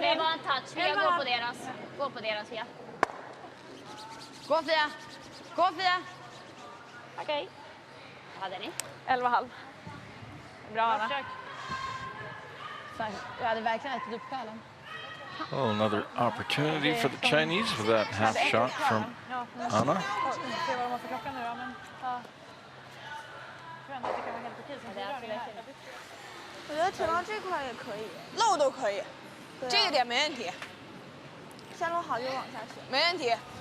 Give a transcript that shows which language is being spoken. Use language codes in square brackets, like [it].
[sv] Det är din. bara en touch. Fia, gå på deras. Gå på deras, Fia. Gå, Fia. Gå, Fia. Okej. Vad hade ni? 11,5. Bra, Anna. Du hade verkligen ätit upp själen. [en] Well, another opportunity for the Chinese with that half shot from Anna. [sv] Se vad de har för klockan nu då, men... Ja. Jag tror ändå att det kan vara helt okej som bidrag. [zh] 我觉得停到这块也可以，漏都可以，这个点没问题。下路好就往下去，没问题。